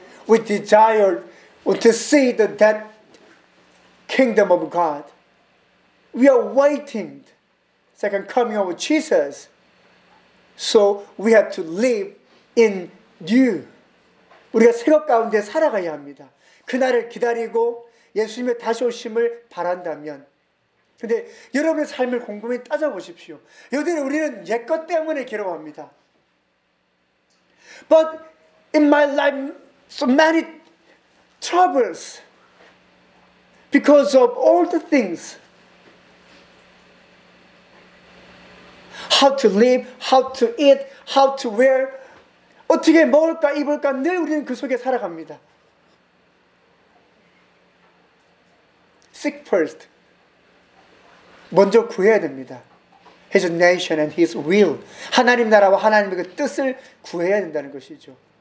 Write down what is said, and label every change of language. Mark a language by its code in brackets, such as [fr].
[en] We desire to see the that kingdom of God. We are waiting the second coming of Jesus. So we have to live in you. [ko] 우리가 새 것 가운데 살아가야 합니다. 그날을 기다리고 예수님의 다시 오심을 바란다면. 근데 여러분의 삶을 곰곰이 따져보십시오. 여전히 우리는 옛것 때문에 괴로워합니다. [en] But in my life, so many troubles because of all the things. how to live, how to eat, how to wear. [ko] 어떻게 먹을까, 입을까 늘 우리는 그 속에 살아갑니다. [en] Seek first. [ko] 먼저 구해야 됩니다. [en] His nation and his will. [ko] 하나님 나라와 하나님의 그 뜻을 구해야 된다는 것이죠.